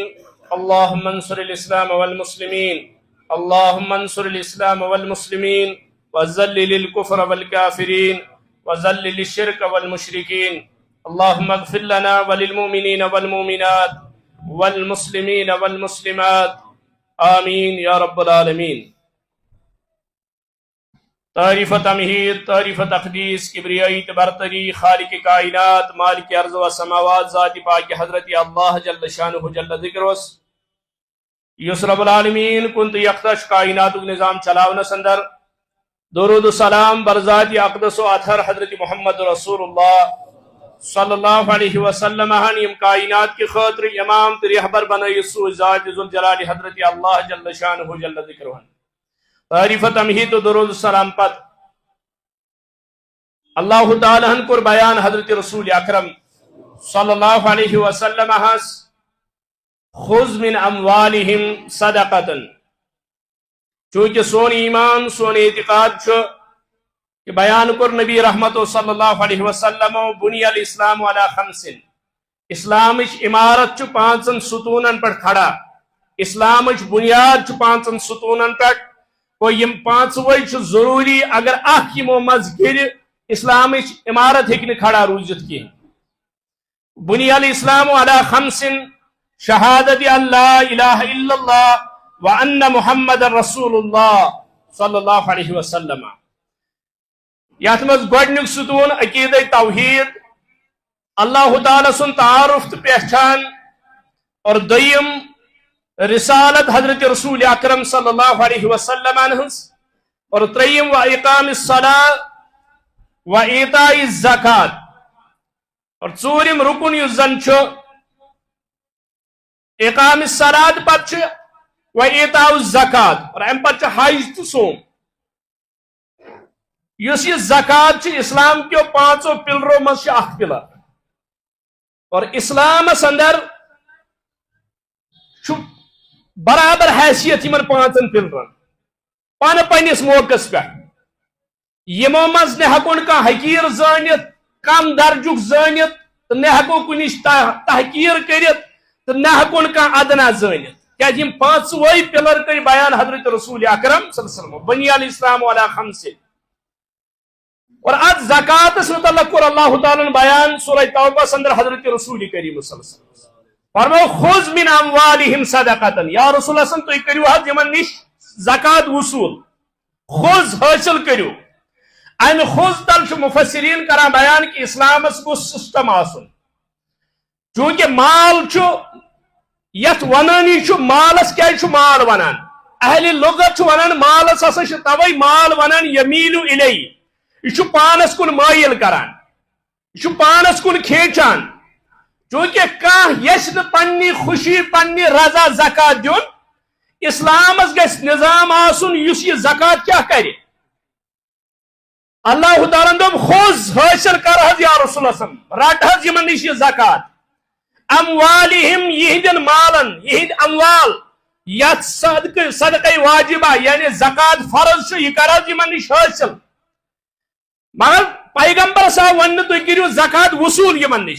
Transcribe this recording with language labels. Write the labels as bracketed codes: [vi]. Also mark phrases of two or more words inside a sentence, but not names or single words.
[ar] اللهم انصر الاسلام والمسلمين. اللهم انصر الاسلام والمسلمين وذلل الكفر والكافرين وذلل الشرك والمشركين. اللهم اغفر لنا وللمؤمنين والمؤمنات والمسلمين والمسلمات آمين يا رب العالمين. [ks] تعریف تمہید، تعریف تقدیس، کبریائی برتری، خالق کائنات، مالک ارض و سماوات، ذات پاک حضرت اللہ [ar] جل شانہ جل ذکرس [ks] یس رب العالمین کنت یختش کائنات نظام چلاون سندر درود و سلام برذات اقدس و اطہر [ar] حضرت محمد رسول اللہ صلی اللہ علیہ وسلم [ks] یم کائنات کی خاطر امام رہبر بنائی سو ذات ذوالجلال حضرت اللہ [ar] جل شانہ جل ذکرہ. [ks] تعریف تمہید و درود السلام پت اللہ تعالیٰ کر بیان حضرت رسول اکرم [ar] صلی اللہ علیہ وسلم خذ من اموالہم صدقتا. [ks] چونکہ سون ایمان سون اعتقاد کہ بیان کر نبی رحمت [ar] صلی اللہ علیہ وسلم بنی الاسلام علی خمس. [ks] اسلامچ عمارت پانچن ستونن پر کھڑا. اسلامچ بنیاد پانچن ستونن پر کو یم پانچوئی ضروری اگر اخ یمو مز گر اسلامچ عمارت ہیکہ کھڑا روزت کی. [ar] بنی الاسلام علی خمس شہادت اللہ الہ الا اللہ وان محمد رسول اللہ صلی اللہ علیہ وسلم. [ks] یت مز گۄڈنیُک ستون عقیدہ توحید اللہ تعالی سن تعارف تو پہچان اور دویم رسالت حضرت رسول اکرم [ar] صلی اللہ علیہ وسلم [ks] اور تریم [ar] و اقام الصلاۃ و ایتاء الزکات [ks] اور ژوٗرِم رکن یُس زن چھُ [ar] اقام الصلاۃ [ks] پتہ چھُ [ar] و ایتاء الزکات [ks] اور امہ پتہ چھُ حج تو سوم. یُس یہ زکات چھِ اسلام کیو پانچو پلرو مز چھُ اکھ پلر اور اسلامس اندر چھُ برابر حیثیت یمن پانچن پلرن پان پنس موقع پہ. یمو مز نہ ہکون کان حقیر زانت کم درجک زانت تو نہ ہکو کنش تحقیر کرت تو نہ ہکون کان ادنا زانت کیا یم پانچوے پلر کر بیان حضرت رسول اکرم [ar] صلی اللہ علیہ وسلم بنی الاسلام علی خمس. [ks] اور ات زکاتس متعلق کور اللہ تعالی بیان سورہ توبہ اندر حضرت رسول کریم [ar] صلی اللہ علیہ وسلم [ks] فرمو [ar] خذ من اموالہم صدقۃ یا رسول اللہ [ks] تُہۍ کٔرِو حظ یمن نش زکات وصول. خذ حاصل کرو. امہ خذ تل مفسرین کران بیان کہ اسلامس گو سسٹم آسن چونکہ مال یت ونانی مالس کیا مال ونان اہل لغت ونان مالس ہسا توے مال ونان یمیلو الی یہ پانس کن مائل کران یہ پانس کن کھینچان چونکہ کان یس پنی خوشی پنی رضا زکات دین اسلامس گژھِ نظام آسن یس یہ زکات کیا کرے. اللہ تعالیٰ دوٚپ خذ حاصل کر حظ یا رسول اللہ [ar] صلی اللہ علیہ وسلم [ks] رٹ حظ یمن نش یہ زکات اموالہم یہندین مالن یہند اموال یت [ar] صدقہ واجبہ [ks] یعنی زکات فرض یہ کر حظ یمن نش حاصل. مگر پیغمبر صاحب ون تُہۍ کٔرِو زکات وصول یمن نش.